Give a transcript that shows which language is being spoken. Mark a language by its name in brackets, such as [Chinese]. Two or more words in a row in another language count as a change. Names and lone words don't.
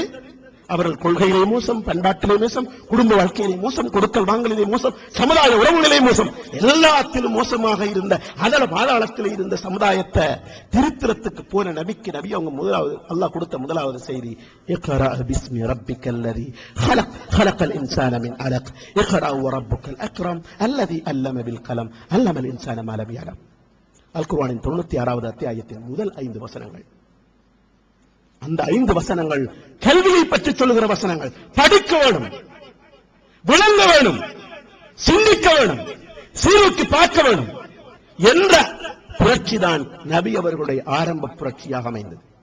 [Tamil] அவர்கள் கொள்கையிலே மோசம், பண்பாட்டிலே மோசம், குடும்ப வாழ்க்கையிலே மோசம், கொடுக்கல் வாங்கலிலே மோசம், சமுதாய உறவுகளிலே மோசம், எல்லாத்திலும் மோசமாக இருந்த அதல பாதாளத்திலே இருந்த சமுதாயத்தை திருத்திரத்துக்கு போன நபிக்கு நபி அவங்க முதலாவது அல்லாஹ் கொடுத்த முதலாவது செய்தி, [Arabic] اقرأ باسم ربك الذي خلق خلق الانسان من علق اقرا وربك الاكرم الذي علم بالقلم علم الانسان ما لم يعلم. [Tamil] அல் குர்ஆனின் 96வது அத்தியாயத்தின் முதல் 5 வசனங்கள். அந்த 5 வசனங்கள் கல்வியை பற்றி சொல்லுகிற வசனங்கள். படிக்க வேணும், விளங்க வேணும், சிந்திக்க வேணும், சீரூக்கி பார்க்க வேணும் என்ற புரட்சிதான் நபி அவர்களுடைய ஆரம்ப புரட்சியாக அமைந்தது.